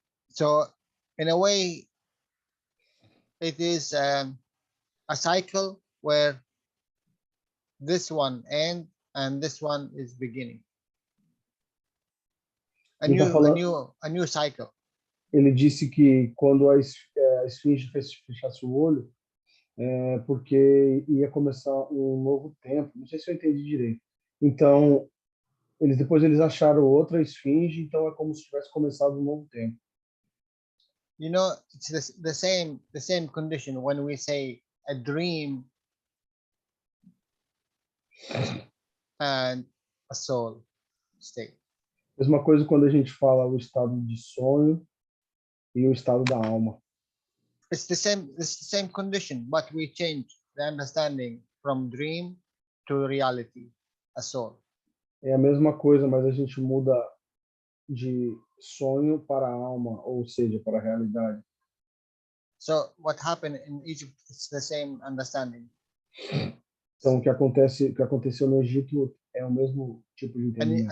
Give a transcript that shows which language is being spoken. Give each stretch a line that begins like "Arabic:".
English: So in a way, it is a cycle where this one ends and this one is beginning. A
Portuguese: Ele tá
English: new,
Portuguese: falando-
English: a new cycle.
Portuguese: Ele disse que quando a esfinge fechasse o olho, porque ia começar um novo tempo. Não sei se eu entendi direito. Então, depois eles acharam outra esfinge, então é como se tivesse começado um novo tempo.
English: You know, it's the same condition when we say a dream and a soul state.
Portuguese: Mesma coisa quando a gente fala o estado de sonho e o estado da alma.
English: It's the same condition, but we change the understanding from dream to reality, a soul.
Portuguese: É a mesma coisa, mas a gente muda de sonho para a alma, ou seja, para a realidade.
English: So what happened in Egypt, it's the same understanding.
Portuguese: Então, o que aconteceu no Egito é o mesmo tipo de entendimento.